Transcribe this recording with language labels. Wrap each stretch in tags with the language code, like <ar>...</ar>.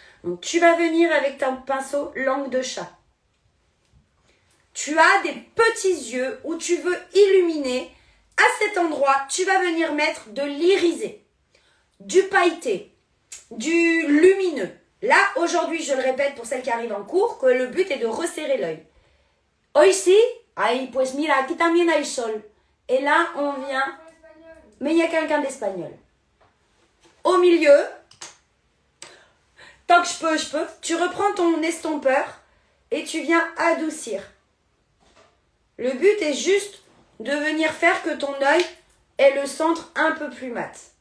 <fr>Donc, tu vas venir avec ton pinceau langue de chat. Tu as des petits yeux où tu veux illuminer. À cet endroit, tu vas venir mettre de l'irisé, du pailleté, du lumineux. Là, aujourd'hui, je le répète pour celles qui arrivent en cours, que le but est de resserrer l'œil.</fr> <es>Hoy sí, ay, pues mira, aquí también hay sol.</es> <fr>Et là, on vient... Mais il y a quelqu'un d'espagnol. Au milieu, tant que je peux. Tu reprends ton estompeur et tu viens adoucir. Le but est juste de venir faire que ton œil ait le centre un peu plus mat.</fr>